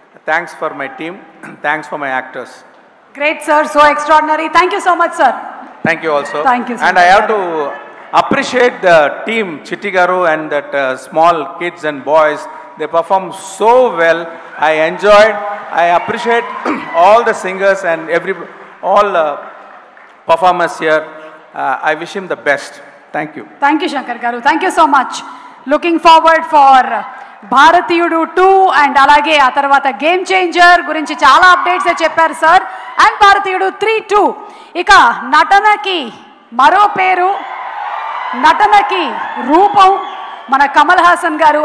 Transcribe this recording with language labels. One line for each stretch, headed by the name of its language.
English: Thanks for my team, thanks for my actors. Great sir, so extraordinary. Thank you so much sir. Thank you also. Thank you. And I have to appreciate the team, Chitti Garu and that small kids and boys. They performed so well. I enjoyed. I appreciate all the singers and all performers here. I wish him the best. Thank you. Thank you, Shankar Garu. Thank you so much. Looking forward for
Telugu: భారతీయుడు 2 and అలాగే ఆ తర్వాత game changer గురించి చాలా updates చెప్పారు sir. And భారతీయుడు 3-2. ఇక నటనకి మరో పేరు, నటనకి రూపం మన కమల్ హాసన్ గారు.